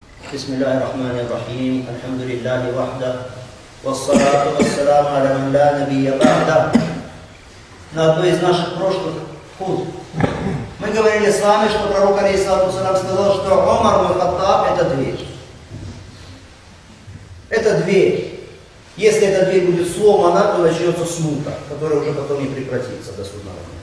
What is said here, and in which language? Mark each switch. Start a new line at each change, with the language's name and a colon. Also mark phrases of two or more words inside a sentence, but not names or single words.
Arabic: بسم الله الرحمن الرحيم. الحمد لله وحده. والصلاة والسلام على من لا نبي بعده.
Russian: На одной из наших прошлых хутб мы говорили с вами, что пророк
Arabic: عليه الصلاة والسلام
Russian: сказал, что Умар ибн Хаттаб — это дверь. Это дверь. Если эта дверь будет сломана, то начнется смута, которая уже потом не прекратится до судного дня.